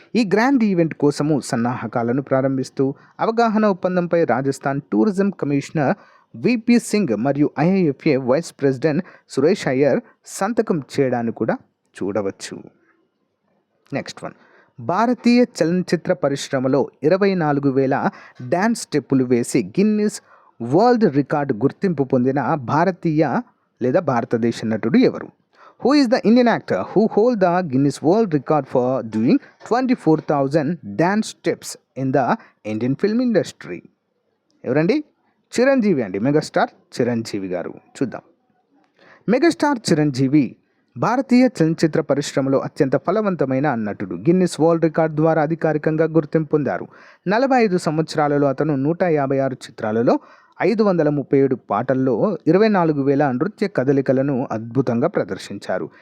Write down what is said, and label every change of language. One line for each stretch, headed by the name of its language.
Telugu: ఈ grand event కోసము సన్నాహకాలను ప్రారంభిస్తూ అవగాహన ఒప్పందంపై Rajasthan tourism commissioner VP Singh మరియు IIFA vice president Suresh Iyer సంతకం చేయడాన్ని కూడా చూడవచ్చు. Next one. భారతీయ చలనచిత్ర పరిశ్రమలో 24,000 డ్యాన్స్ స్టెప్పులు వేసి గిన్నిస్ వరల్డ్ రికార్డ్ గుర్తింపు పొందిన భారతదేశ నటుడు ఎవరు?
English: Who is the Indian actor who hold the Guinness World Record for doing 24,000 dance steps in the Indian film industry?
Telugu: ఎవరండి? చిరంజీవి అండి. మెగాస్టార్ చిరంజీవి గారు. చూద్దాం. మెగాస్టార్ చిరంజీవి భారతీయ చలనచిత్ర పరిశ్రమలో అత్యంత ఫలవంతమైన నటుడు. గిన్నిస్ వరల్డ్ రికార్డ్ ద్వారా అధికారికంగా గుర్తింపు పొందారు. 45 సంవత్సరాలలో అతను 156 చిత్రాలలో 537 పాటల్లో 24,000 నృత్య కదలికలను అద్భుతంగా ప్రదర్శించారు.